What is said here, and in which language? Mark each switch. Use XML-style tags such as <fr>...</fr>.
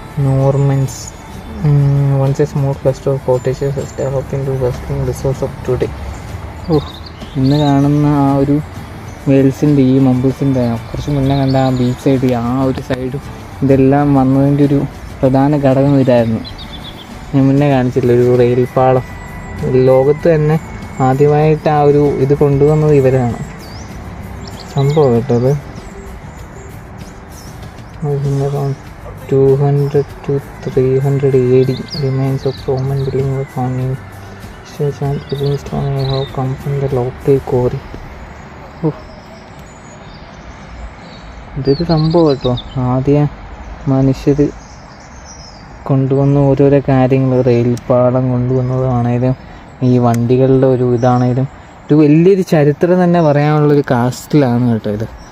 <en>Normans once a small cluster of cottages has developed into bustling resource of today.</en> <ml>ഇന്ന് കാണുന്ന ആ ഒരു വെയിൽസിൻ്റെ ഈ മംബിൾസിൻ്റെ കുറച്ച് മുന്നേ കണ്ട ആ ബീച്ച് സൈഡ്, ആ ഒരു സൈഡും ഇതെല്ലാം വന്നതിൻ്റെ ഒരു പ്രധാന ഘടകം ഇതായിരുന്നു. ഞാൻ മുന്നേ കാണിച്ചില്ല, ഒരു റെയിൽ പാളം. ലോകത്ത് തന്നെ ആദ്യമായിട്ട് ആ ഒരു ഇത് കൊണ്ടുവന്നത് ഇവരാണ്. സംഭവം കേട്ടോ. അത്</ml> <en>200 to 300 AD remains of Roman building were found in church and limestone have come from the local quarry.</en> <ml>ഇതൊരു സംഭവം കേട്ടോ. ആദ്യം മനുഷ്യർ കൊണ്ടുവന്ന ഓരോരോ കാര്യങ്ങൾ, റെയിൽപാളം കൊണ്ടുവന്നതാണേലും ഈ വണ്ടികളുടെ ഒരു ഇതാണേലും ഒരു വലിയൊരു ചരിത്രം തന്നെ പറയാനുള്ളൊരു കാസ്റ്റിലാണ് കേട്ടോ ഇത്.</ml>